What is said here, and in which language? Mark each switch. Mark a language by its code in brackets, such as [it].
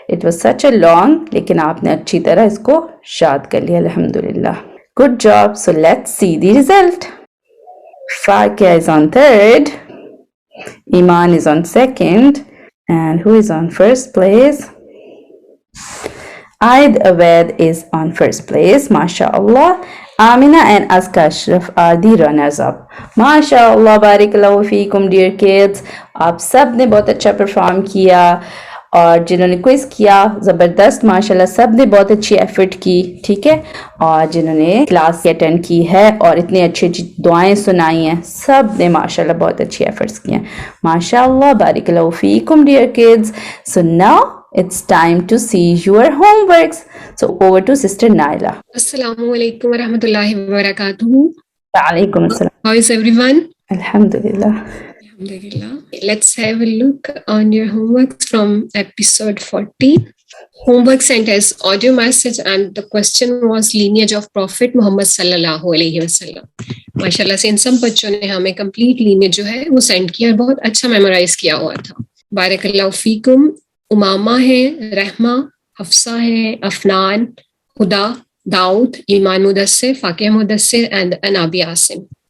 [en] it was such a long, [ur] لیکن آپ نے اچھی طرح اس کو شاد کر لیا الحمدللہ. Good job. [en] So let's see the result. فاقیہ is on third, ایمان is on second, and who is on first place? Aid Awed is on first place, mashallah. Amina and Aska Ashraf are the runners up. Mashallah, barakallahu feekum dear kids. [ur] آپ سب نے بہت اچھا perform کیا، اور جنہوں نے quiz کیا زبردست، ماشاءاللہ سب نے بہت اچھی ایفرٹ کی. ٹھیک ہے، اور جنہوں نے کلاس اٹینڈ کی ہے اور اتنی اچھی اچھی دعائیں سنائی ہیں، سب نے ماشاءاللہ بہت اچھی ایفرٹس کی ہیں. ماشاءاللہ بارک فیکم dear kids. [en] So now it's time to see your homeworks. So over to Sister Naila. Assalamu alaikum wa rahmatullahi wa barakatuh. Waalaikum assalam. How is everyone? Alhamdulillah. Alhamdulillah. Let's have a look on your homeworks from episode 14. Homework sent as audio message and the question was lineage of Prophet Muhammad sallallahu alaihi wasallam. [ur] MashaAllah سے ان سب بچوں نے ہمیں complete lineage جو ہے وہ send کیا اور بہت اچھا memorize کیا ہوا تھا. بارک اللہ فیکم. امامہ ہے، رحمہ، حفصہ ہے، افنان، خدا، داؤد، ایمان مدثر، فاقیہ مدثر اینڈ انابی عاصم.